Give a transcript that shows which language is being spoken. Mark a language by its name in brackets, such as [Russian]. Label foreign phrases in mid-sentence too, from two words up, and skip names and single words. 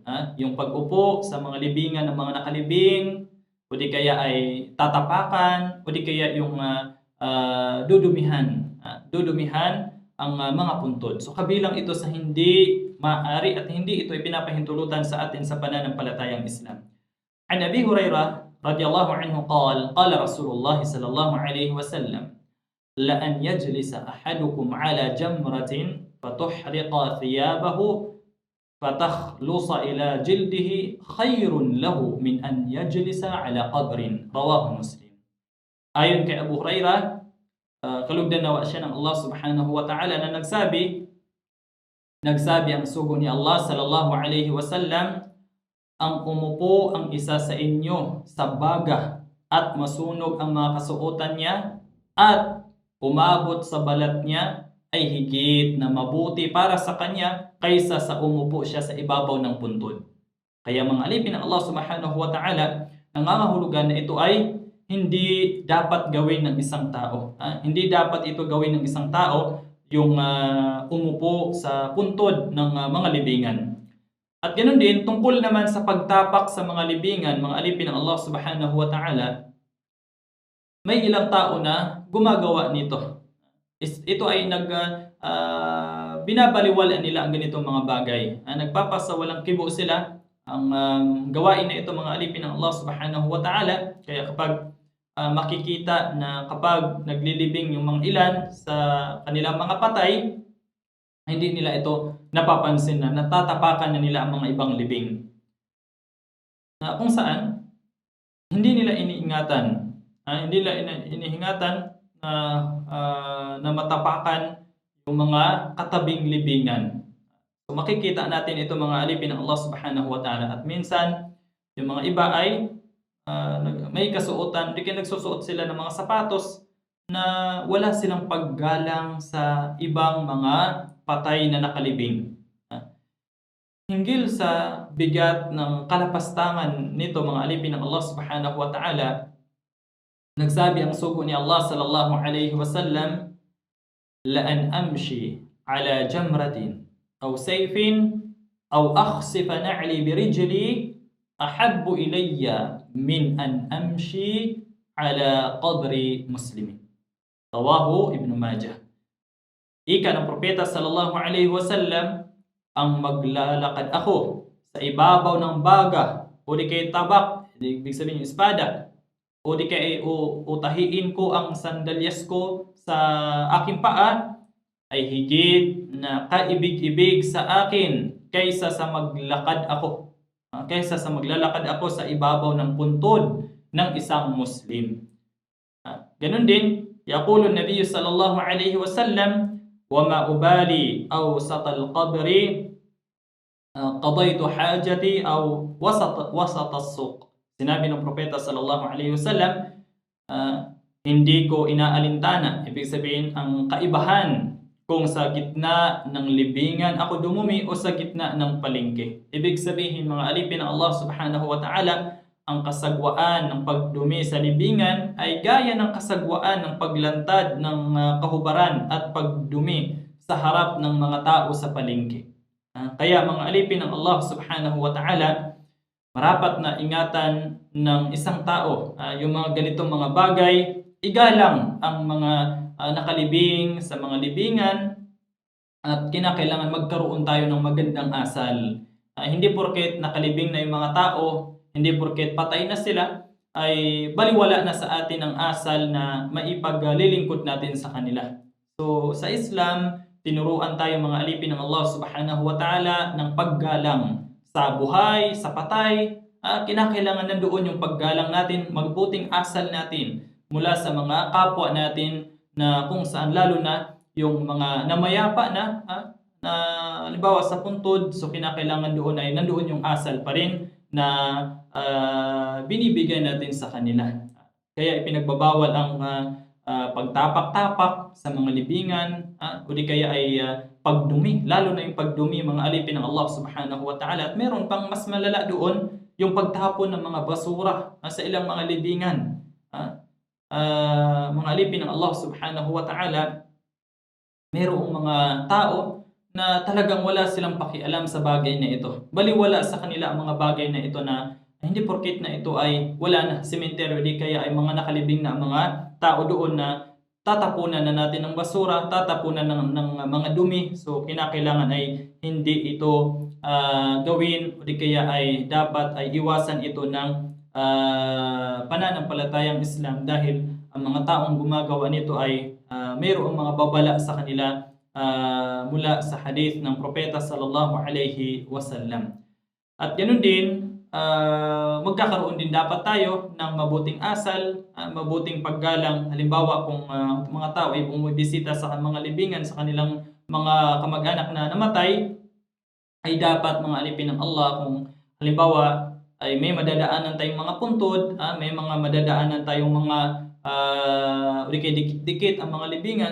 [Filipino] Yung pag-upo sa mga libingan ng mga nakalibing, o di kaya ay tatapakan, o di kaya yung dudumihan ang mga puntod. So kabilang ito sa hindi maaari at hindi ito ay pinapahintulutan sa atin sa pananampalatayang Islam. [Arabic] عن أبي هريرة رضي الله عنه قال رسول الله صلى الله عليه وسلم، لأن يجلس أحدكم على جمرة فتحرق ثيابه فتخلص إلى جلده خير له من أن يجلس على قبر. رواه Muslim. [Filipino] Ayon kay Abu Hurairah, kalugdan nawa siya ng Allah [Arabic] سبحانه وتعالى [Filipino] na nagsabi ang sugo ni Allah [Arabic] صلى الله عليه وسلم, [Filipino] ang umupo ang isa sa inyo sa baga at masunog ang mga kasuotan niya at umabot sa balat niya ay higit na mabuti para sa kanya kaysa sa umupo siya sa ibabaw ng puntod. Kaya mga alipin ng Allah [Arabic] سبحانه وتعالى, [Filipino] nangangahulugan na ito ay hindi dapat gawin ng isang tao. Hindi dapat ito gawin ng isang tao, yung umupo sa puntod ng mga libingan. At ganoon din, tungkol naman sa pagtapak sa mga libingan, mga alipin ng Allah [Arabic] سبحانه وتعالى, [Filipino] may ilang tao na gumagawa nito. Ito ay binabaliwalaan nila ang ganitong mga bagay. Nagpapasawalang kibo sila. Ang gawain na ito, mga alipin ng Allah [Arabic] سبحانه وتعالى. [Filipino] Kaya kapag makikita na kapag naglilibing yung mga ilan sa kanilang mga patay, hindi nila ito napapansin na natatapakan na nila ang mga ibang libing. Kung saan, hindi nila iniingatan. Hindi nila inihingatan na matapakan yung mga katabing libingan. So makikita natin ito, mga alipin ng Allah [Arabic] سبحانه وتعالى. [Filipino] At minsan, yung mga iba ay may kasuotan, di kaya nagsusuot sila ng mga sapatos na wala silang paggalang sa ibang mga patay na nakalibing. Hinggil sa bigat ng kalapastangan nito, mga alipin ng Allah [Arabic] سبحانه وتعالى, [Filipino] nagsabi ang sugo ni Allah [Arabic] صلى الله عليه وسلم، لأن أمشي على جمرة أو سيف أو أخصف نعلي برجلي أحب إلي من أن أمشي على قبر مسلم. رواه ابن ماجه. [Filipino] Ika ng propeta [Arabic] صلى الله عليه وسلم, [Filipino] ang maglalakad ako sa ibabaw ng baga o di kay tabak, ibig sabihin yung espada, o di kaya utahiin ko ang sandalyas ko sa aking paa, ay higit na kaibig-ibig sa akin kaysa sa maglalakad ako sa ibabaw ng puntod ng isang Muslim. Ganun din, [Arabic] يقول النبي صلى الله عليه وسلم، وما أبالي أوسط القبر قضيت حاجتي أو وسط السوق. [Filipino] Sinabi ng propeta [Arabic] صلى الله عليه وسلم, [Filipino] hindi ko inaalintana, ibig sabihin ang kaibahan kung sa gitna ng libingan ako dumumi o sa gitna ng palengke. Ibig sabihin, mga alipin ng Allah [Arabic] سبحانه وتعالى, [Filipino] ang kasagwaan ng pagdumi sa libingan ay gaya ng kasagwaan ng paglantad ng kahubaran at pagdumi sa harap ng mga tao sa palengke. Kaya mga alipin ng Allah [Arabic] سبحانه وتعالى, [Filipino] marapat na ingatan ng isang tao yung mga ganitong mga bagay. Igalang ang mga nakalibing sa mga libingan at kinakailangan magkaroon tayo ng magandang asal. Hindi porket nakalibing na yung mga tao, hindi porket patay na sila, ay baliwala na sa atin ang asal na maipaglilingkod natin sa kanila. So sa Islam, tinuruan tayo, mga alipin ng Allah [Arabic] سبحانه وتعالى, [Filipino] ng paggalang sa buhay, sa patay. Kinakailangan nandoon yung paggalang natin, magbuting asal natin mula sa mga kapwa natin, na kung saan lalo na yung mga namayapa na halimbawa sa puntod, so kinakailangan doon ay nandoon yung asal pa rin na binibigay natin sa kanila. Kaya ipinagbabawal ang pagtapak-tapak sa mga libingan, o di kaya ay pagdumi, lalo na yung pagdumi, mga alipin ng Allah [Arabic] سبحانه وتعالى. [Filipino] At meron pang mas malala doon, yung pagtapon ng mga basura sa ilang mga libingan. Mga alipin ng Allah [Arabic] سبحانه وتعالى, [Filipino] merong mga tao na talagang wala silang pakialam sa bagay na ito. Baliwala sa kanila ang mga bagay na ito, na hindi porket na ito ay wala na sementeryo, di kaya ay mga nakalibing na mga tao doon na tatapunan na natin ng basura, tatapunan ng mga dumi. So kinakailangan ay hindi ito gawin, o di kaya ay dapat ay iwasan ito ng pananampalatayang Islam, dahil ang mga taong gumagawa nito ay mayroong mga babala sa kanila mula sa hadith ng Propeta [Arabic] صلى الله عليه وسلم. [Filipino] At ganun din, magkakaroon din dapat tayo ng mabuting asal, mabuting paggalang. Halimbawa kung mga tao ay bumibisita sa mga libingan sa kanilang mga kamag-anak na namatay, ay dapat mga alipin ng Allah kung halimbawa ay may madadaanan tayong mga puntod, may mga madadaanan tayong mga dikit-dikit ang mga libingan.